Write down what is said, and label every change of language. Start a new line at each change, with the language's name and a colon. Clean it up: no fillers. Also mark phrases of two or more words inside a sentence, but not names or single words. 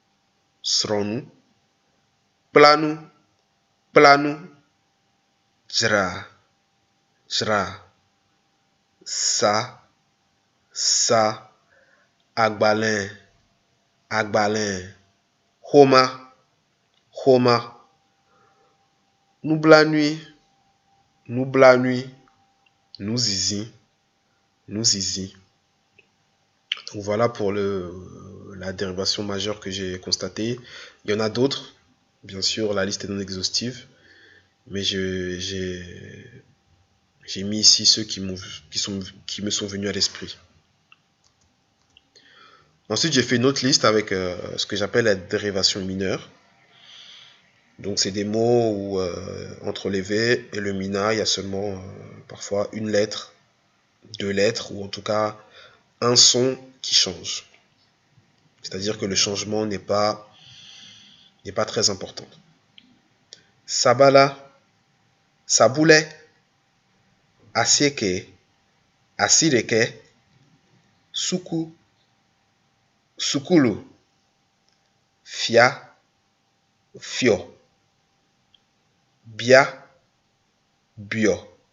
French: Planu, Jra, Sa, Agbalin, Homa, Noublanui, Nouzizi. Donc voilà pour la dérivation majeure que j'ai constatée. Il y en a d'autres. Bien sûr, la liste est non exhaustive. Mais j'ai mis ici ceux qui me sont venus à l'esprit. Ensuite, j'ai fait une autre liste avec ce que j'appelle la dérivation mineure. Donc, c'est des mots où entre les V et le Mina, il y a seulement parfois une lettre, 2 lettres, ou en tout cas un son qui change. C'est-à-dire que le changement n'est pas très important. Sabala, Saboulé, Asieke, Asireke, Suku, Sukulu, Fia, Fio, Bia, Bio,